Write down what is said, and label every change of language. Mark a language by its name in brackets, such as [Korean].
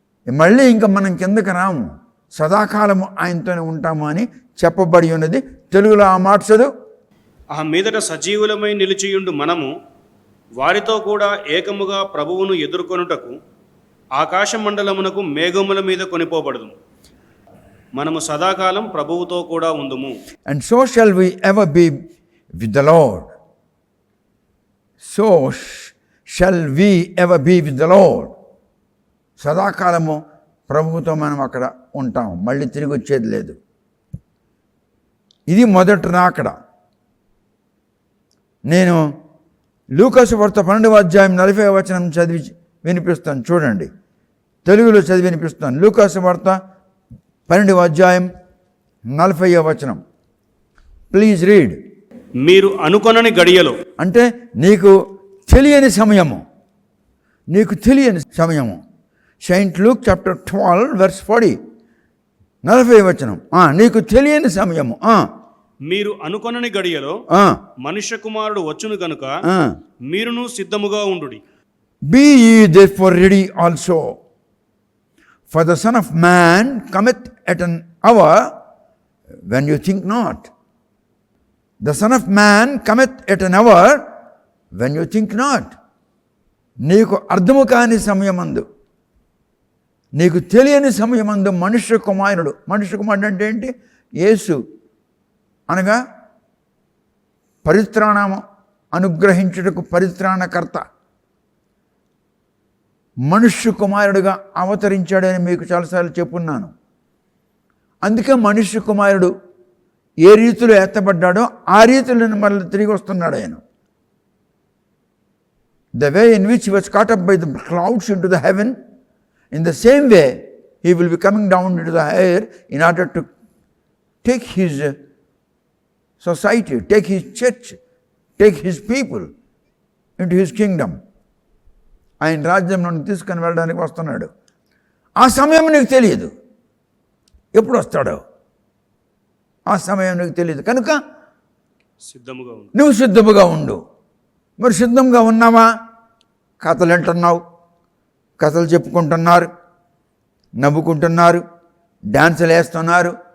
[Telugu] మళ్ళీ ఇంకా మనం కిందకి రాము, సదాకాలము ఆయనతోనే ఉంటాము అని చెప్పబడి ఉన్నది. తెలుగులో ఆ మాట చదువు. ఆ మీదట సజీవులమై నిలిచియుండు మనము వారితో కూడా ఏకముగా ప్రభువును ఎదుర్కొనుటకు ఆకాశ మండలమునకు మేఘముల మీద కొనిపోబడదు. మనము సదాకాలం ప్రభువుతో కూడా ఉందుము. [English] And so shall we ever be with the Lord. So shall we ever be with the Lord. [Telugu] సదాకాలము ప్రభువుతో మనం అక్కడ ఉంటాం. మళ్ళీ తిరిగి వచ్చేది లేదు. ఇది మొదటి రాకడ. నేను లూకాసు వార్త 12వ అధ్యాయం 40వ వచనం చదివి వినిపిస్తాను. చూడండి, తెలుగులో చదివి వినిపిస్తాను. లూకాసు వార్త 12వ అధ్యాయం 40వ వచనం. [English] Please read. [Telugu] మీరు అనుకొనని గడియలో అంటే నీకు తెలియని సమయము, నీకు తెలియని సమయము. [English] Saint Luke chapter 12 verse 40, [Telugu] 40వ వచనం. నీకు తెలియని సమయము. మీరు అనుకొనని గడియలో మనుష్య కుమారుడు వచ్చును గనుక మీరును సిద్ధముగా ఉండుడి. [English] Be ye therefore ready also, for the Son of Man cometh at an hour when you think not. The Son of Man cometh at an hour when you think not. [Telugu] నీకు అర్థము కాని సమయమందు, నీకు తెలియని సమయమందు మనుష్య కుమారుడు అంటే ఏంటి? యేసు అనగా పరిత్రాణము అనుగ్రహించుటకు పరిత్రాణకర్త, మనుష్య కుమారుడుగా అవతరించాడని మీకు చాలాసార్లు చెప్పున్నాను. అందుకే మనుష్య కుమారుడు ఏ రీతిలో ఎత్తబడ్డాడో ఆ రీతిలో మళ్ళీ తిరిగి వస్తున్నాడు ఆయన. [English] The way in which he was caught up by the clouds into the heaven, in the same way he will be coming down into the air in order to take his society, take his church, take his people into his kingdom. [Telugu] ఆయన రాజ్యం నుండి తీసుకొని వెళ్ళడానికి వస్తున్నాడు. ఆ సమయం నీకు తెలియదు ఎప్పుడు వస్తాడో. ఆ సమయం నీకు తెలియదు కనుక సిద్ధముగా ఉంది. నువ్వు సిద్ధముగా ఉండు. మరి సిద్ధంగా ఉన్నావా? కథలు వింటున్నావు, కథలు చెప్పుకుంటున్నారు, నవ్వుకుంటున్నారు, డాన్సులు వేస్తున్నారు.